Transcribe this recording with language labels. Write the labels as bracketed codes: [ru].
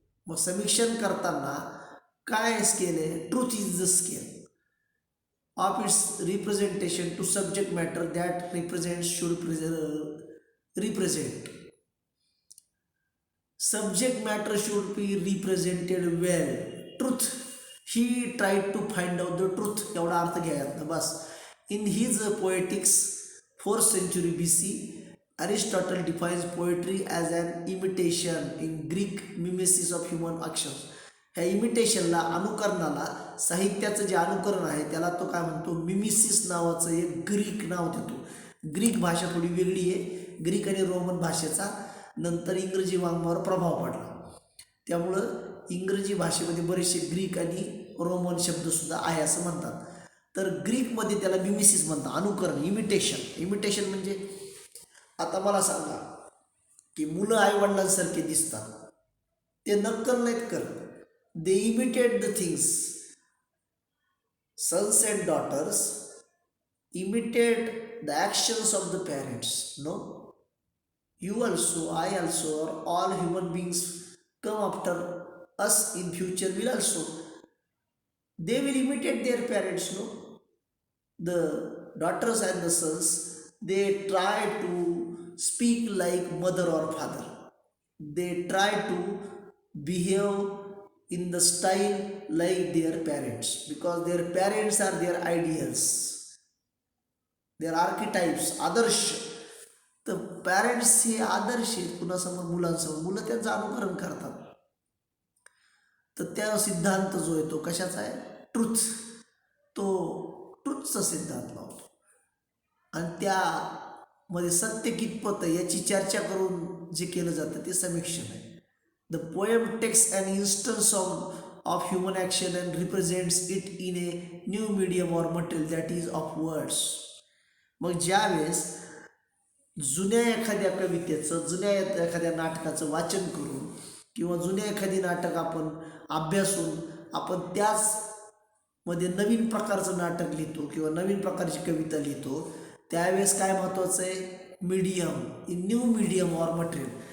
[mr] मग समीक्षण करताना काय स्केल आहे, [en] Truth is the scale of its representation to subject matter that represents should represent. Subject matter should be represented well. Truth, he tried to find out the truth, [mr] एवढा अर्थ घ्यायला बस. [en] In his Poetics, 4th century BC, Aristotle defines poetry as an imitation, in Greek mimesis of human actions. [mr] ह्या इमिटेशनला, अनुकरणाला, साहित्याचं जे अनुकरण आहे त्याला तो काय म्हणतो, मिमिसिस नावाचं एक ग्रीक नाव देतो. ग्रीक भाषा थोडी वेगळी आहे. ग्रीक आणि रोमन भाषेचा नंतर इंग्रजी वाङ्मयावर प्रभाव पडला, त्यामुळं इंग्रजी भाषेमध्ये बरेचसे ग्रीक आणि रोमन शब्दसुद्धा आहे असं म्हणतात. तर ग्रीकमध्ये त्याला मिमिसिस म्हणतात, अनुकरण, इमिटेशन. इमिटेशन म्हणजे आता मला सांगा की मुलं आईवडिलांसारखे दिसतात, ते नक्कल नाहीत करत, [en] They imitate the things. Sons and daughters imitate the actions of the parents. No, you also, I also, or all human beings come after us in future will also, they will imitate their parents. No, the daughters and the sons, they try to speak like mother or father, they try to behave in the style like their parents, because their parents are their ideals, their archetypes, आदर्श. [mr] तर parents हे आदर्श आहेत कुणासमोर, मुलांसमोर, मुलं त्यांचं अनुकरण करतात. तर त्या सिद्धांत जो आहे तो कशाचा आहे, ट्रुथ, तो ट्रुथचा सिद्धांत लावतो. आणि त्यामध्ये सत्य कितपत आहे याची चर्चा करून जे केलं जातं ते समीक्षण आहे. [en] The poem takes an instance of human action and represents it in a new medium or material, that is of words. [mr] मग ज्यावेळेस जुन्या एखाद्या कवितेचं, जुन्या एखाद्या नाटकाचं वाचन करून किंवा जुन्या एखादी नाटक आपण अभ्यासून आपण त्याच मध्ये नवीन प्रकारचं नाटक लिहितो किंवा नवीन प्रकारची कविता लिहितो, त्यावेळेस काय महत्त्वाचं आहे, medium, [en] In new medium or material.